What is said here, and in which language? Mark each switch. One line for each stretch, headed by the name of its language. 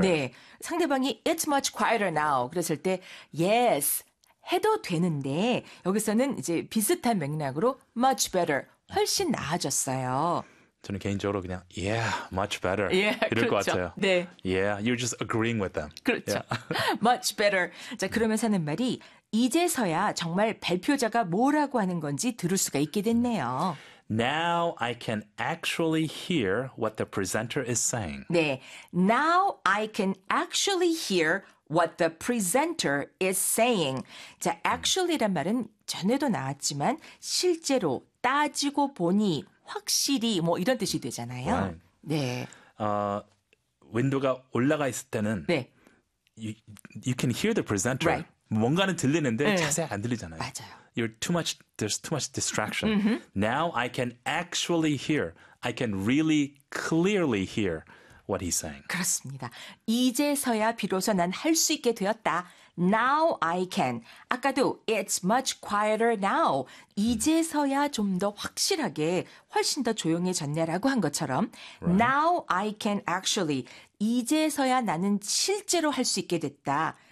Korean: 네. 상대방이
English: It's much quieter now
Korean: 그랬을 때 Yes, 해도 되는데 여기서는 이제 비슷한 맥락으로
English: much better,
Korean: 훨씬 나아졌어요. 저는 개인적으로 그냥
English: yeah, much better
Korean: 이럴 그렇죠. 것 같아요. 네.
English: Yeah, you're just agreeing with them.
Korean: 그렇죠.
English: Yeah. much better.
Korean: 자, 그러면서 하는 말이 이제서야 정말 발표자가 뭐라고 하는 건지 들을 수가 있게 됐네요.
English: Now I can actually hear what the presenter is saying.
Korean: 네.
English: Now I can actually hear what the presenter is saying.
Korean: 자, actually란 말은 전에도 나왔지만 실제로 따지고 보니 확실히 뭐 이런 뜻이 되잖아요.
English: Right. 네.
Korean: 윈도가 올라가 있을 때는 네.
English: you can hear the presenter. Right.
Korean: 뭔가는 들리는데 네. 자세히 안 들리잖아요. 맞아요.
English: You're too much. There's too much distraction. Mm-hmm. Now I can actually hear. I can really clearly hear what he's saying.
Korean: 그렇습니다. 이제서야 비로소 난 할 수 있게 되었다.
English: Now I can.
Korean: 아까도
English: it's much quieter now.
Korean: 이제서야 좀 더 확실하게 훨씬 더 조용해졌네라고 한 것처럼
English: right. now I can actually.
Korean: 이제서야 나는 실제로 할 수 있게 됐다.